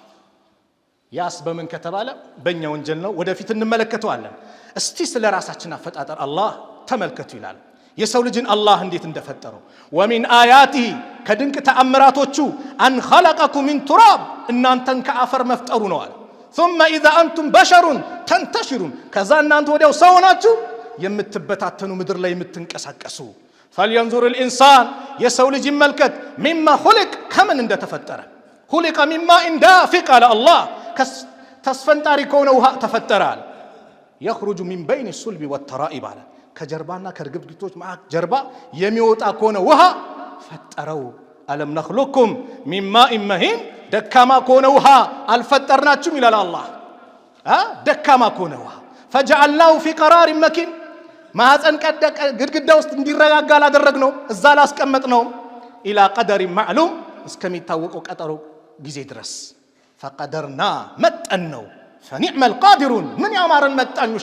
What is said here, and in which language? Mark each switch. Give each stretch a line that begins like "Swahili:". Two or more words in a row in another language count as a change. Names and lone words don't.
Amharic: ያስ በምን ከተባለ በእኛ ወንጀል ነው። ወደፊት እንመለከተዋለን። እስቲ ስለ ራሳችን አፈጣጠር አላህ ተመልከቱ ይላል። የሰው ልጅን አላህ እንዴት እንደፈጠረው
Arabic: ومن آياته
Amharic: ከድንቅ ተአምራቶቹ
Arabic: أن خلقكم من تراب
Amharic: እናንተን ከአፈር መፍጠሩ ነው አለ።
Arabic: ثم اذا انتم بشر تنتشرون
Amharic: ከዛ እናንተ ወዲያው ሰው ናችሁ የምትበታተኑ ምድር ላይ የምትንቀሳቀሱ።
Arabic: فلينظر الانسان
Amharic: የሰው ልጅ ይመልከት
Arabic: مما خلق
Amharic: ከምን እንደተፈጠረ
Arabic: خلق مما دافق على الله
Amharic: ተስፈንጣሪ ከሆነ ውሃ ተፈጠራል።
Arabic: يخرج من بين الصلب والترائب
Amharic: አለ ከጀርባና ከርግብግቶች ጀርባ የሚወጣ ከሆነ ውሃ ፈጠረው።
Arabic: ألم نخلقكم من ماء مهين
Amharic: ደካማ ከሆነ ውሃ አልፈጠርናችሁም ይላል አላህ። ደካማ ከሆነ ውሃ
Arabic: فجعلناه في قرار مكين
Amharic: ማህፀን ቀደቀ ግድግዳ ውስጥ እንዲረጋጋ አላደረግነው፣ እዛ ላስቀመጥነው።
Arabic: إلى قدر معلوم
Amharic: እስከሚታወቀው ቀጠሮ ጊዜ ድረስ ፈቀደርና መጠን ነው።
Arabic: فنعم القادرون
Amharic: ምን ያማረን መጣኞች